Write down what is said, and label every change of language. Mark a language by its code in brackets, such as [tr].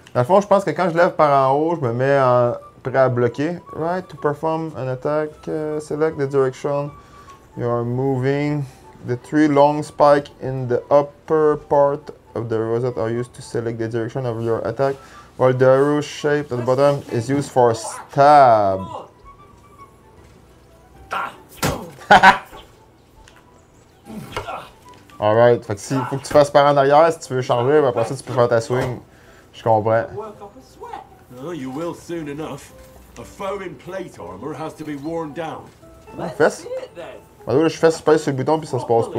[fr] Dans le fond, je pense que quand je lève par en haut, je me mets prêt à bloquer. [en] Right, to perform an attack, select the direction you are moving. The three long spikes in the upper part of the rosette are used to select the direction of your attack, while the arrow shape at the bottom is used for stab. [fr] Alright, fait que il faut que tu fasses par en arrière si tu veux changer, mais après ça tu peux faire ta swing. Je comprends. [en] Oh, you will soon enough. A foe in plate armor has to be worn down. [fr] Fesse? Là, je fesse space sur le bouton puis ça se passe pas.